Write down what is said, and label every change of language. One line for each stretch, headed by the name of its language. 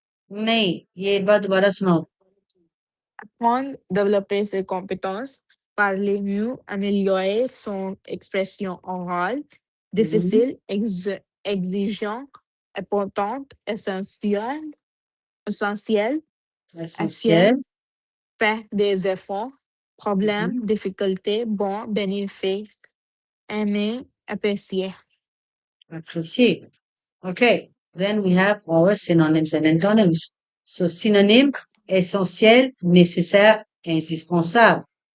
Hindi: नहीं ये एक बार दोबारा सुनाओ
French: Apprendre, développer ses compétences, parler mieux, améliorer son expression orale, Mhm. difficile, exigeant, importante, essentiel, essentiel, Essentiel. faire des efforts, problème, Mhm. difficulté, bon, bénéfice, aimer, apprécier. Apprécié. Okay.
English: Then we have our synonyms and antonyms.
French: So synonyme, essentiel, nécessaire, indispensable.